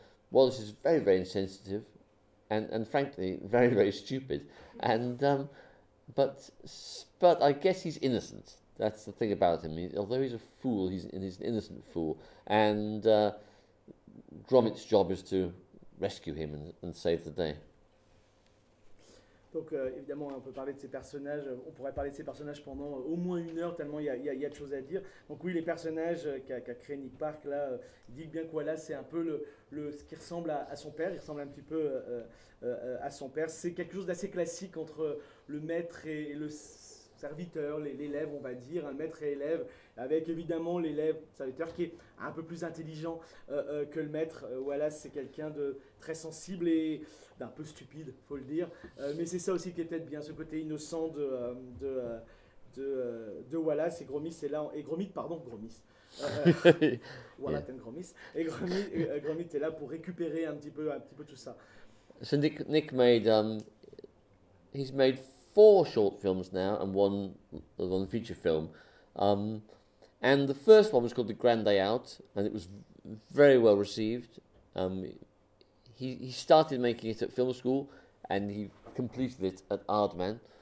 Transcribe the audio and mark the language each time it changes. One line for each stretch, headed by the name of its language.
English: Wallace is very, very insensitive, and frankly, very, very stupid. And but I guess he's innocent. That's the thing about him. Although he's a fool, he's an innocent fool. And Gromit's job is to rescue him and save the day.
French: Donc évidemment, on peut parler de ces personnages, on pourrait parler de ces personnages pendant au moins une heure, tellement il y a de choses à dire. Donc oui, les personnages qu'a créé Nick Park, là, dit bien que Wallace, c'est un peu ce qui ressemble à son père, il ressemble un petit peu à son père. C'est quelque chose d'assez classique entre le maître et le serviteur, l'élève, on va dire, hein, maître et élève, avec évidemment l'élève, serviteur, qui est un peu plus intelligent que le maître. Wallace, c'est quelqu'un de très sensible et d'un peu stupide, il faut le dire. Mais c'est ça aussi qui est peut-être bien, ce côté innocent de Wallace. Et Gromit, c'est là. Et Gromit, pardon, Gromit.
English: Wallace yeah. And Gromit.
French: Et Gromit est là pour récupérer un petit peu tout ça.
English: So Nick made he's made 4 short films now and one feature film. And the first one was called The Grand Day Out, and it was very well received. He started making it at film school, and he completed it at Aardman.